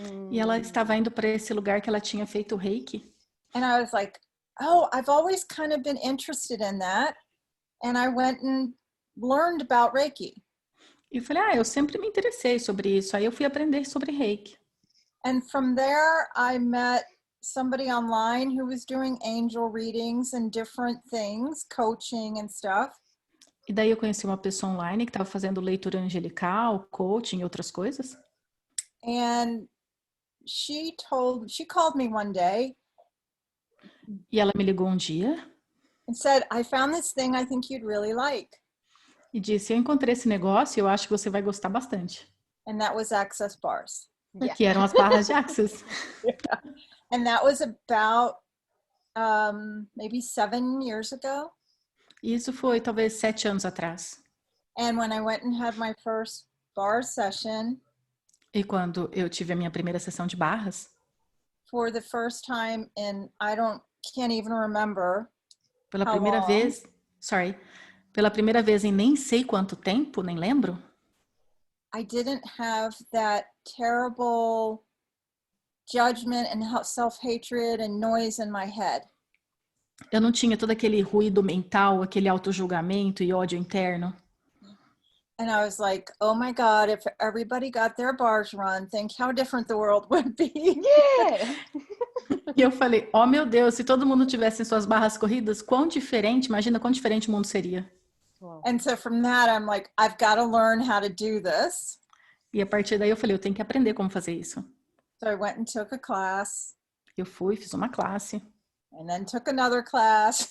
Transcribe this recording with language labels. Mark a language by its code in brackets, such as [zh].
[pt] E ela estava indo para esse lugar que ela tinha feito o reiki. [en] And I was like, oh, I've always kind of been interested in that. And I went and learned about Reiki. [pt] E eu falei, eu sempre me interessei sobre isso. Aí eu fui aprender sobre reiki. [en] And from there, I met somebody online who was doing angel readings and different things, coaching and stuff. [pt] E daí eu conheci uma pessoa online que estava fazendo leitura angelical, coaching e outras coisas. [en] And she called me one day. [pt] E ela me ligou um dia [en] And said, I found this thing I think you'd really like. [pt] e disse, eu encontrei esse negócio e eu acho que você vai gostar bastante. [en] And that was Access Bars. Yeah. [pt] Que eram as barras de Access. [en] Yeah. And that was about maybe 7 years ago. [pt] E isso foi talvez 7 anos atrás. [en] And when I went and had my first bar session, [pt] E quando eu tive a minha primeira sessão de barras, [en] for the first time in, can't even remember. [pt] pela [en] How [pt] primeira [en] long? [pt] vez, pela primeira vez em nem sei quanto tempo, nem lembro, [en] I didn't have that terrible judgment and self-hatred and noise in my head. [pt] eu não tinha todo aquele ruído mental, aquele autojulgamento e ódio interno. [en] And I was like, oh my God, if everybody got their bars run, think how different the world would be. Yeah. [pt] E eu falei, oh meu Deus, se todo mundo tivesse suas barras corridas, quão diferente, imagina quão diferente o mundo seria. [en] Wow. And so from that, I'm like, I've got to learn how to do this. [pt] E a partir daí eu falei, eu tenho que aprender como fazer isso. [en] So I went and took a class [pt] Eu fui, fiz uma classe, [en] and then took another class.